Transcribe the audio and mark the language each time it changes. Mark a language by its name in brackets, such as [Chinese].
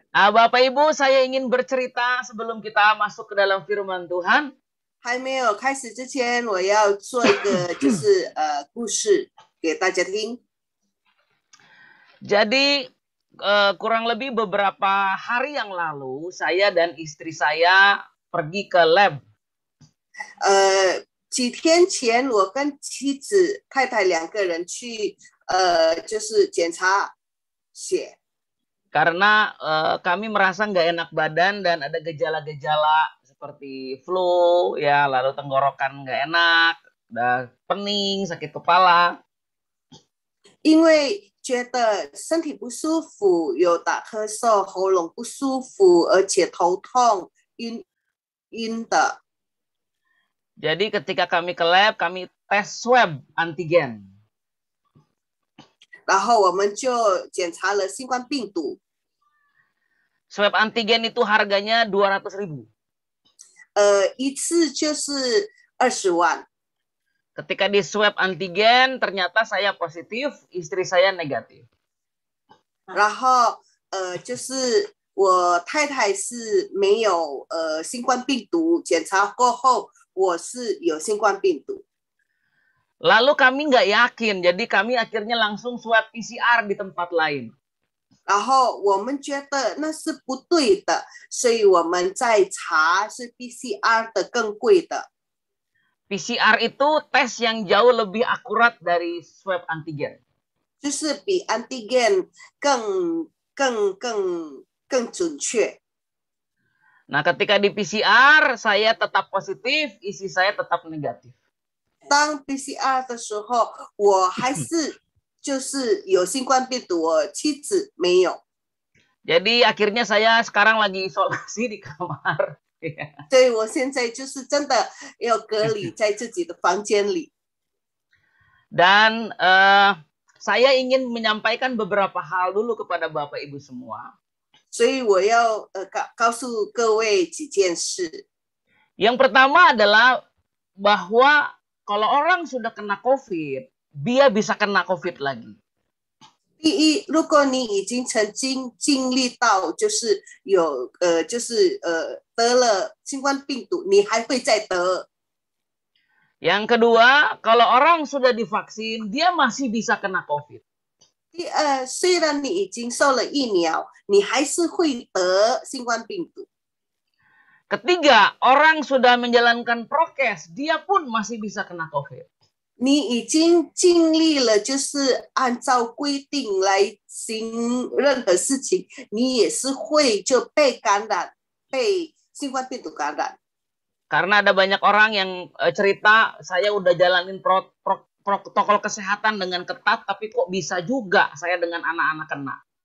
[Indonesian] Nah, Bapak Ibu, saya ingin bercerita sebelum kita masuk ke dalam firman Tuhan. [Chinese] 还没有开始之前，我要做一个就是故事给大家听。 [Indonesian] Jadi kurang lebih beberapa hari yang lalu saya dan istri saya pergi ke lab. [Chinese] 几天前，我跟妻子、太太两个人去就是检查血。 [Indonesian] Karena kami merasa nggak enak badan dan ada gejala-gejala seperti flu, ya, lalu tenggorokan nggak enak, ada pening, sakit kepala. [Chinese] 因为觉得身体不舒服，有打咳嗽，喉咙不舒服，而且头痛、晕的。 [Indonesian] Jadi ketika kami ke lab, kami tes swab antigen. [Chinese] 然后我们就检查了新冠病毒。 [Indonesian] Swab antigen itu harganya 200.000. [Chinese] 一次就是20万。 [Indonesian] Ketika di swab antigen, ternyata saya positif, istri saya negatif. [Chinese] 然后就是我太太是没有新冠病毒，检查过后我是有新冠病毒。 [Indonesian] Lalu kami nggak yakin, jadi kami akhirnya langsung swab PCR di tempat lain. [Chinese] 然后我们觉得那是不对的，所以我们在查是 PCR 的更贵的。 [Indonesian] PCR itu tes yang jauh lebih akurat dari swab antigen. [Chinese] 就是比 antigen 更准确。 [Indonesian] Nah, ketika di PCR, saya tetap positif, istri saya tetap negatif. [Chinese] 当 PCR 的时候，我还是就是有新冠病毒，我妻子没有。 [Indonesian] Jadi akhirnya saya sekarang lagi isolasi di kamar. [Chinese] 所以我现在就是真的要隔离在自己的房间里。 [Indonesian] Dan saya ingin menyampaikan beberapa hal dulu kepada Bapak Ibu semua. [Chinese] 所以我要告诉各位几件事。 [Indonesian] Yang pertama adalah bahwa kalau orang sudah kena COVID, dia bisa kena COVID lagi. [Chinese] 第一，如果你已经曾经经历到就是有得了新冠病毒，你还会再得。 [Indonesian] Yang kedua, kalau orang sudah divaksin, dia masih bisa kena COVID. [Chinese] 第二，虽然你已经受了疫苗，你还是会得新冠病毒。 [Indonesian] Ketiga, orang sudah menjalankan prokes, dia pun masih bisa kena COVID. [Chinese] 你已经经历了，就是按照规定来行任何事情，你也是会就被感染，被新冠病毒感染。 [Indonesian] Karena ada banyak orang yang cerita, saya udah jalanin protokol kesehatan dengan ketat, tapi kok bisa juga saya dengan anak-anak kena.